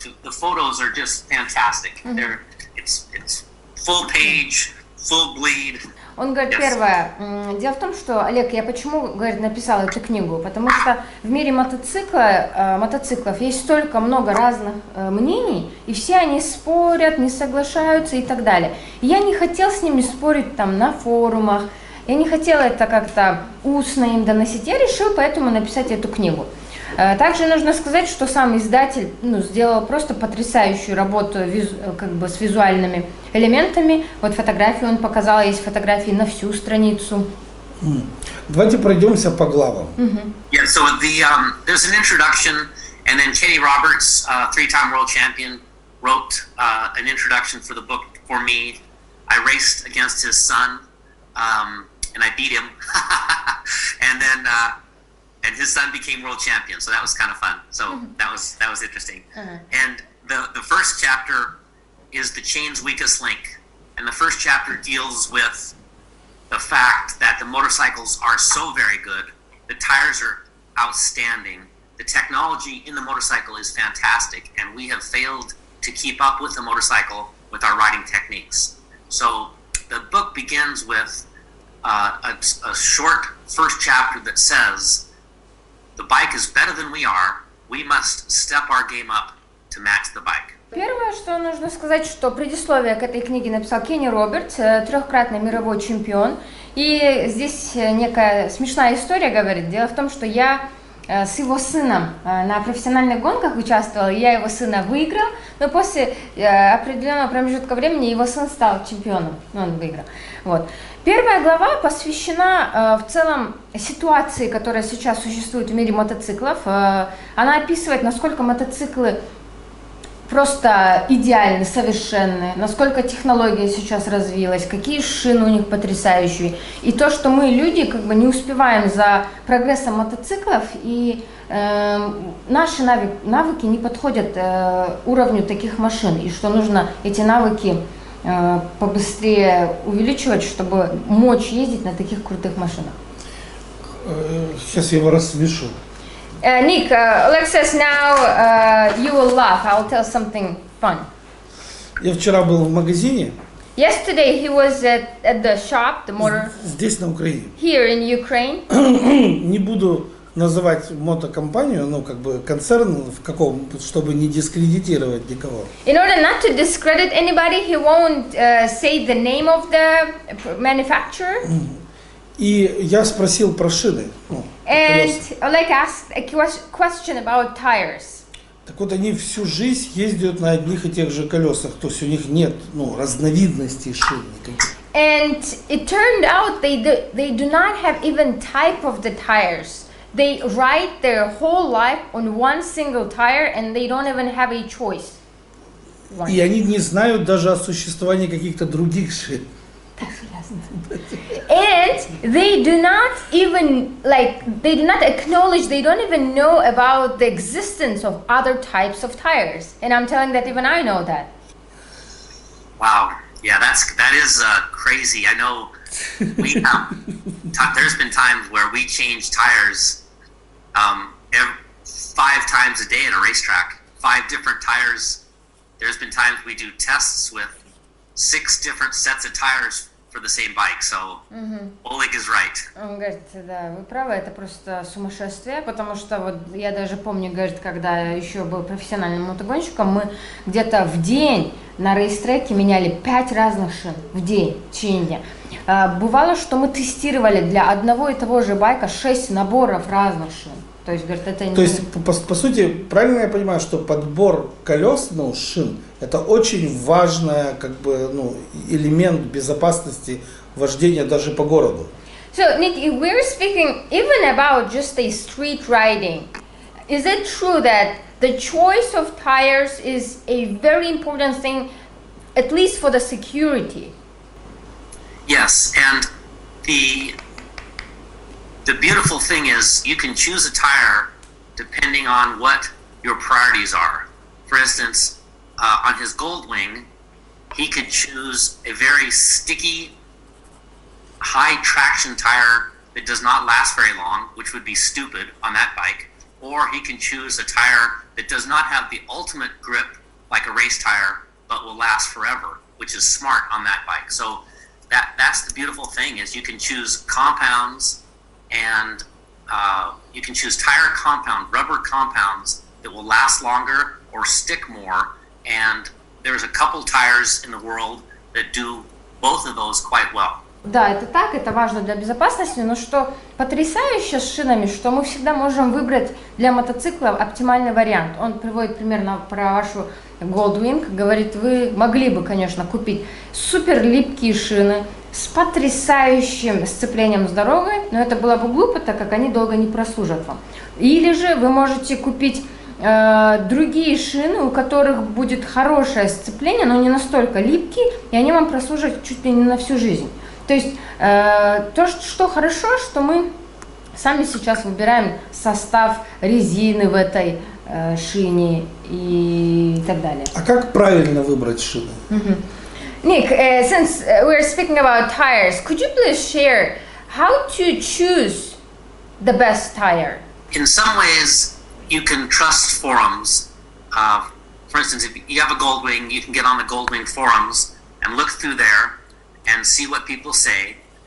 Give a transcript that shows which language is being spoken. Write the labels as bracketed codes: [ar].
[en] The photos are just fantastic. Mm-hmm. It's full page, full bleed. [ru] Он говорит, первое, дело в том, что, Олег, я почему, говорит, написала эту книгу, потому что в мире мотоциклов есть столько много разных мнений, и все они спорят, не соглашаются и так далее. И я не хотела с ними спорить там на форумах, я не хотела это как-то устно им доносить, я решила поэтому написать эту книгу. Также нужно сказать, что сам издатель сделал просто потрясающую работу как бы с визуальными элементами. Вот фотографии он показал, есть фотографии на всю страницу. Давайте пройдемся по главам. [en] Yeah, so there's an introduction, and then Kenny Roberts, three-time world champion, wrote an introduction for the book for me. I raced against his son, and I beat him, and then. And his son became world champion, so that was kind of fun. So that was interesting. And the first chapter is the chain's weakest link, and the first chapter deals with the fact that the motorcycles are so very good, the tires are outstanding, the technology in the motorcycle is fantastic, and we have failed to keep up with the motorcycle with our riding techniques. So the book begins with a short first chapter that says, the bike is better than we are. We must step our game up to match the bike. [ru] Первое, что нужно сказать, что предисловие к этой книге написал Кенни Робертс, трехкратный мировой чемпион. И здесь некая смешная история, говорит. Дело в том, что я с его сыном на профессиональных гонках участвовала, я его сына выиграл, но после определенного промежутка времени его сын стал чемпионом, он выиграл. Вот. Первая глава посвящена в целом ситуации, которая сейчас существует в мире мотоциклов. Она описывает, насколько мотоциклы просто идеальны, совершенны, насколько технология сейчас развилась, какие шины у них потрясающие. И то, что мы, люди, как бы не успеваем за прогрессом мотоциклов, и наши навыки не подходят уровню таких машин, и что нужно эти навыки побыстрее увеличивать, чтобы мочь ездить на таких крутых машинах. Сейчас я его рассмешу. [en] Ник, Oleg says now you will laugh. I'll tell something fun. [ru] Я вчера был в магазине. [en] Yesterday he was at the shop, the motor. [ru] Здесь на Украине. [en] Here in Ukraine. [ru] Не буду называть мотокомпанию, ну как бы концерн в каком, чтобы не дискредитировать никого. [en] In order not to discredit anybody, he won't say the name of the manufacturer. [ru] И я спросил про шины. [en] And Oleg asked a question about tires. [ru] Так вот, они всю жизнь ездят на одних и тех же колесах, то есть у них нет разновидностей шин никаких. [en] And it turned out they do not have even type of the tires. They ride their whole life on one single tire, and they don't even have a choice. [ru] И они не знают даже о существовании каких-то других шин. [en] And they do not even they do not acknowledge, they don't even know about the existence of other types of tires. And I'm telling that even I know that. Wow, yeah, that is crazy. I know we have. There's been times where we change tires 5 times a day at a racetrack. 5 different tires. There's been times we do tests with 6 different sets of tires for the same bike. So Oleg is right. [ru] Он говорит, да, вы правы, это просто сумасшествие, потому что вот я даже помню, говорит, когда я еще был профессиональным мотогонщиком, мы где-то в день на рейстреке меняли 5 разных шин в день, в течение дня. Бывало, что мы тестировали для одного и того же байка 6 наборов разных шин. То есть, говорит, это не... То есть, по сути, правильно я понимаю, что подбор колес, ну, шин, это очень важный, как бы, ну, элемент безопасности вождения даже по городу. [en] So, Nick, if we're speaking even about just a street riding, is it true that the choice of tires is a very important thing, at least for the security? Yes, and the beautiful thing is you can choose a tire depending on what your priorities are. For instance, on his Goldwing, he could choose a very sticky, high traction tire that does not last very long, which would be stupid on that bike, or he can choose a tire that does not have the ultimate grip like a race tire, but will last forever, which is smart on that bike. So that's the beautiful thing is you can choose compounds and you can choose tire compound, rubber compounds that will last longer or stick more. And there's a couple tires in the world that do both of those quite well. [ru] Да, это так, это важно для безопасности, но что потрясающе с шинами, что мы всегда можем выбрать для мотоцикла оптимальный вариант. Он приводит примерно про вашу Goldwing, говорит, вы могли бы, конечно, купить супер липкие шины с потрясающим сцеплением с дорогой, но это было бы глупо, так как они долго не прослужат вам. Или же вы можете купить другие шины, у которых будет хорошее сцепление, но не настолько липкие, и они вам прослужат чуть ли не на всю жизнь. То есть то, что хорошо, что мы сами сейчас выбираем состав резины в этой шине и так далее. А как правильно выбрать шины? [en] Nick, since we're speaking about tires, could you please share how to choose the best tire? In some ways, you can trust forums. For instance, if you have a Goldwing, you can get on the Goldwing forums and look through there and see what people say.